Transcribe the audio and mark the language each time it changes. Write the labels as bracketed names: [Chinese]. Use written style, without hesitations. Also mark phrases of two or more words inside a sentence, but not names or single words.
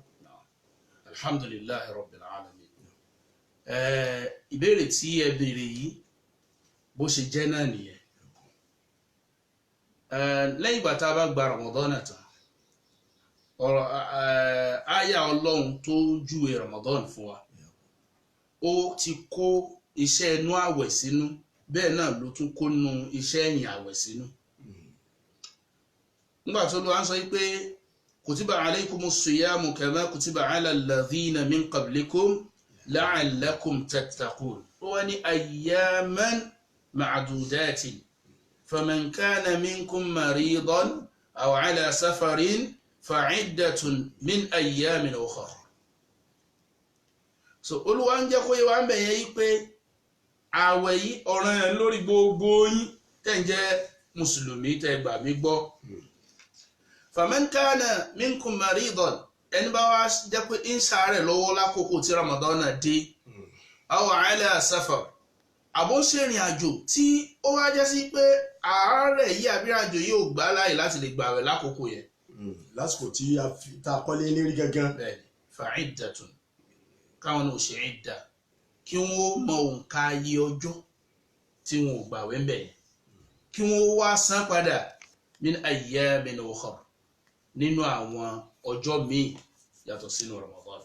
[Arabic] الحمد لله رب العالمين [Yoruba] ìbéèrè tí ẹ béèrè yìí bó ṣe jẹ́ náà nìyẹn lẹ́yìn ìgbà tá a bá gba Ramadan tán ọ̀rọ̀ àyà Ọlọ́run tó júwe Ramadan fún wa ó ti kó iṣẹ́ inú àwẹ̀ sínú bẹ́ẹ̀ náà ló tún kó nu iṣẹ́ ẹ̀yìn àwẹ̀ sínú nígbà tó ló wá ń sọ pé [Arabic] كتب عليكم الصيام كما كتب على الذين من قبلكم لعلكم تتقون [Yoruba] ó wá ní [Arabic] أياما معدودات فمن كان منكم مريضا أو على سفر فعدة من أيام أخر [Yoruba] so Olúwa ń jẹ́ kó yé wa ń bẹ̀ yẹn pé àwẹ̀ yìí ọ̀ranyàn lórí gbogbo yín tẹ́ ń jẹ́ mùsùlùmí tẹ́ gbà mí gbọ́ [Arabic] فمن كان منكم مريضا [Yoruba] ẹni bá wá jẹ́ pé ń ṣàárẹ̀ lọ́wọ́ lákòókò tí Ramadan dé [Arabic] أو على سفر [Yoruba] àbó ń ṣe ìrìn àjò tí ó wá jẹ́ sí pé àárẹ̀ yìí àbí àjò yìí ò gbà láàyè láti lè gbààwẹ̀ lákòókò yẹn lásìkò tí a kọ́lé lérí gangan. bẹ́ẹ̀ni fa'iddatun káwọn náà ṣe ìdá kí wọ́n mọ òǹkà iye ọjọ́ tí wọn ò gbààwẹ̀ ń bẹ̀ yẹn kí wọ́n wá san padà [Arabic] من أيام أخر [Yoruba] nínú àwọn ọjọ́ míì yàtọ̀ sínú Ramadan.